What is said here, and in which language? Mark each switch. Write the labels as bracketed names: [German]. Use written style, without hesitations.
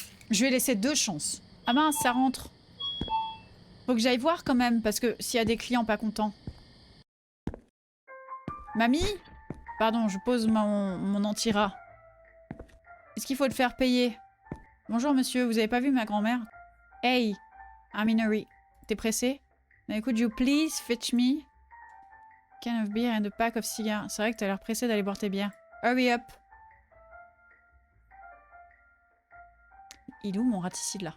[French] Je lui ai laissé 2 chances. Ah mince, ça rentre. Faut que j'aille voir quand même, parce que s'il y a des clients pas contents. Mamie? Pardon, je pose mon anti-rat. Est-ce qu'il faut le faire payer? Bonjour monsieur, vous avez pas vu ma grand-mère? [English] Hey, I'm in a hurry. [French] T'es pressé? [English] Now, could you please fetch me a can of beer and a pack of cigares? [French] C'est vrai que t'as l'air pressé d'aller boire tes bières. [English] Hurry up. [French] Il est où mon raticide là?